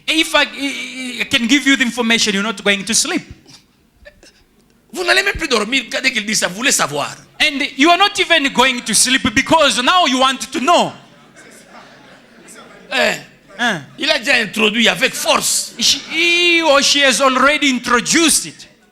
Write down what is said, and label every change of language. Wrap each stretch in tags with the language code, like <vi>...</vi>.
<en>If I can give you the information, you're not going to sleep.</en> <fr>Vous n'allez même plus dormir dès qu'il dit ça, vous voulez savoir.</fr> <en>And you are not even going to sleep because now you want to know.</en> <fr>Il a déjà introduit avec force.</fr> <en>He or she has already introduced it.</en>